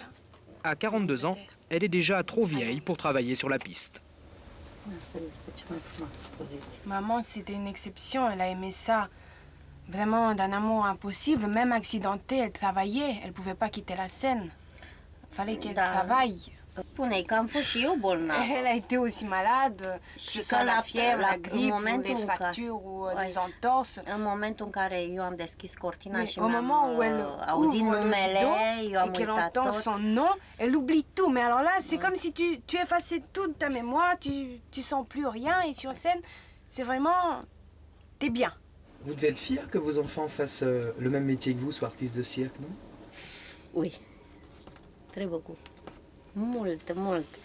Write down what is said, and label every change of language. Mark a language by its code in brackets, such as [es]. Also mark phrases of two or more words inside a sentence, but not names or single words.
[fr] À 42 ans, elle est déjà trop vieille pour travailler sur la piste. Maman, c'était une exception, elle a aimé ça. vraiment d'un amour impossible, même accidentée, elle travaillait, elle ne pouvait pas quitter la scène. Il fallait qu'elle travaille. [ro] Spuneai că am fost și eu bolnavă. [fr] Elle a été aussi malade, que ce soit la fièvre, la grippe, ou les fractures ou des entorses. [ro] În momentul în care eu am deschis cortina și [fr] au moment où elle [ro] auzit [fr] ouvre [ro] numele, [fr] le [ro] eu am [fr] et qu'elle [ro] uitat [fr] entend [ro] tot. [fr] son nom, elle oublie tout. Mais alors là, c'est comme si tu effaçais toute ta mémoire, tu sens plus rien et sur scène, c'est vraiment... t'es bien. Vous devez être fier que vos enfants fassent le même métier que vous, soient artistes de cirque, non? Oui, très beaucoup. [ro] Mult, mult.